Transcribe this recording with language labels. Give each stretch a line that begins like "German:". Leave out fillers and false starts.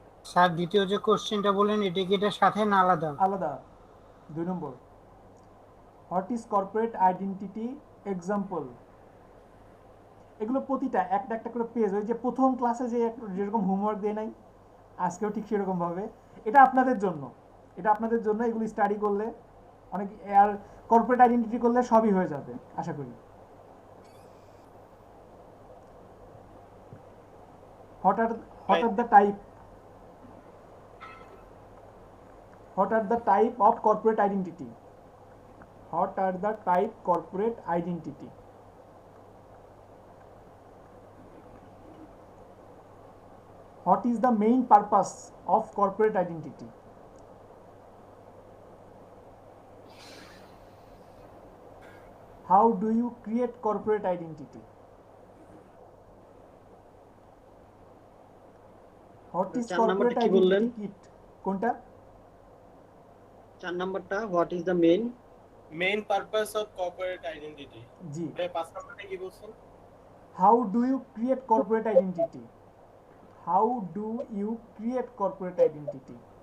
Bangla: Sir, দ্বিতীয় যে কোশ্চেনটা বলেন, এটা কি এটার সাথে না আলাদা? আলাদা। 2 নম্বর,
English: What is corporate identity? Example.
Bangla: এগুলো প্রতিটা একটা একটা করে পেজ, ওই যে প্রথম ক্লাসে যে যেরকম হোমওয়ার্ক দেয় নাই, আজকেও ঠিক সেরকম ভাবে। এটা আপনাদের জন্য, এটা আপনাদের জন্য, এগুলো স্টাডি করলে অনেক, আর কর্পোরেট আইডেন্টিটি করলে সবই হয়ে যাবে আশা করি।
English: What are the type? What are the type of corporate identity? What are the type corporate identity? What is the main purpose of corporate identity? How do you create corporate identity? What is corporate identity kit?
Bangla: কোনটা? 4 নাম্বারটা
English: What is the main purpose of corporate identity.
Bangla: জি। 5 নাম্বারটা কি বলছেন?
English: How do you create corporate identity? How do you create corporate identity?